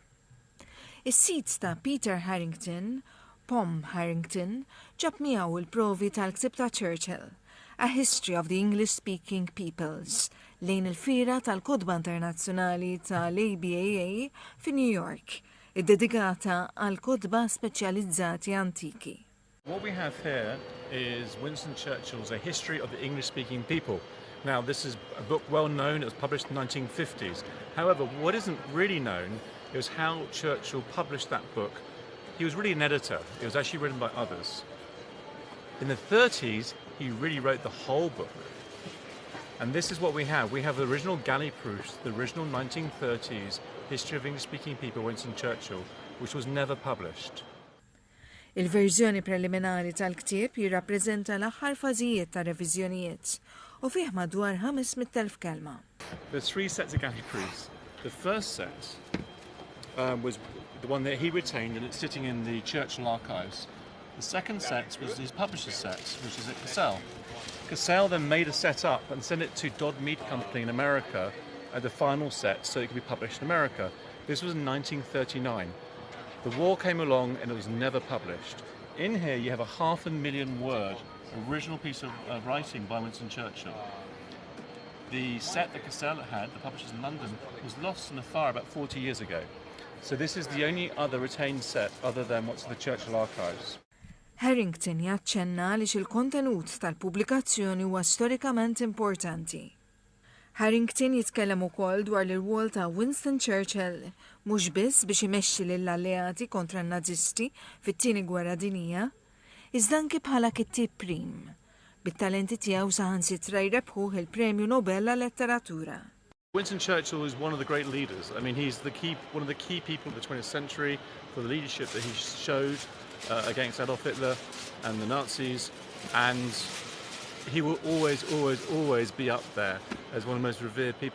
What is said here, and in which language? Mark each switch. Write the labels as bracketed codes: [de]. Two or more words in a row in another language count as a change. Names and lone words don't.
[mt] Is-sit ta' Peter Harrington, Pom Harrington, ġab miegħu il-provi tal-ktib ta' Churchill, A History of the English-Speaking Peoples, lejn il-fira tal-Kodba Internazzjonali tal-ABAA fi New York, id-dedikata għal kodba speċjalizzati antiki. [en] What we have here is Winston Churchill's A History of the English-Speaking People. Now, this is a book well known. It was published in the 1950s. However, what isn't really known is how Churchill published that book. He was really an editor. It was actually written by others. In the 30s, he really wrote the whole book. And this is what we have. We have the original galley proofs, the original 1930s History of English-Speaking People, Winston Churchill, which was never published. [mt] Il-verżjoni preliminari tal-ktieb jirrappreżenta l-aħħar fażijiet ta' reviżjonijiet u fih madwar 500,000 kelma. [en] There's 3 sets of galley proofs. The first set was the one that he retained, and it's sitting in the Churchill archives. The second set was his publisher's set, which is at Cassell. Cassell then made a set up and sent it to Dodd Mead Company in America at the final set so it could be published in America. This was in 1939. The war came along and it was never published. In here you have a 500,000 word original piece of writing by Winston Churchill. The set that Cassell had, the publishers in London, was lost in a fire about 40 years ago. So this is the only other retained set other than what's in the Churchill archives. [mt] Harrington jaċċenna li il-kontenut tal-pubblikazzjoni huwa storikament importanti. Harrington jitkellem ukoll dwar l-rwol ta' Winston Churchill mhux biss biex imexxi lill-alleati kontra n-Nazisti fit-tieni gwerra dinjija, iżda anke bħala kittieb prim, bit-talenti tiegħu saħansitra jrebħuh il-Premju Nobel għal-Letteratura. [en] Winston Churchill is one of the great leaders. I mean, he's one of the key people of the 20th century for the leadership that he showed against Adolf Hitler and the Nazis, and he will always be up there as one of the most revered people.